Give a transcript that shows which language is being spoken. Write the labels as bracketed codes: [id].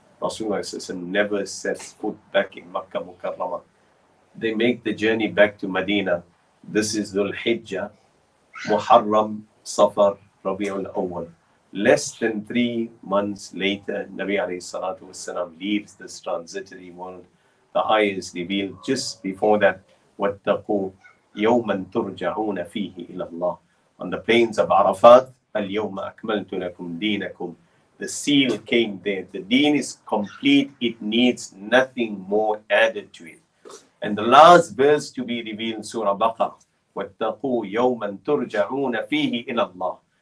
[en] Rasulullah sallallahu never sets foot back in Makkah Mukarramah. They make the journey back to Madinah. This is Dhul Hijjah, Muharram, Safar, Rabi'ul Awwal. Less than 3 months later, Nabi alayhi salatu wasalam leaves this transitory world. The eye is revealed. Just before that, [ar] وَاتَّقُوا يَوْمًا تُرْجَعُونَ فِيهِ إِلَى اللَّهِ. [en] On the plains of Arafat, [ar] الْيَوْمَ أَكْمَلْتُ لَكُمْ دِينَكُمْ. [en] The seal came there. The deen is complete. It needs nothing more added to it. And the last verse to be revealed, Surah Baqarah, [ar] وَاتَّقُوا يَوْمًا تُرْجَعُونَ فِيهِ إِلَى اللَّهِ.